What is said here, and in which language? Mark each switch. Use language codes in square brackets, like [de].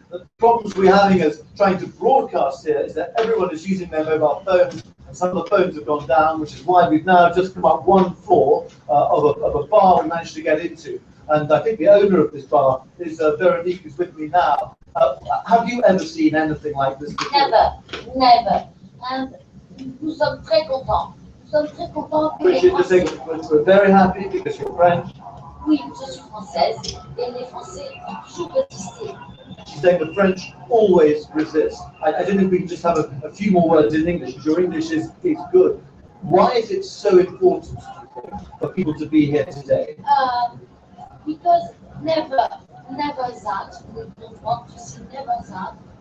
[en] The problems we're having as trying to broadcast here is that everyone is using their mobile phones, and some of the phones have gone down, which is why we've now just come up one floor of a bar we managed to get into. And I think the owner of this bar is Veronique, who's with me now. Have you ever seen anything like this before? Never, never. [fr] And nous sommes très contents. Nous sommes très contents. [en] We're very happy because you're French. [fr] Oui, je suis française et les Français ont toujours résisté. [en] She's saying the French always resist. I don't know if we can just have a few more words in English, because your English is good. Why is it so important for people to be here today? Because never that. We don't want to see never that.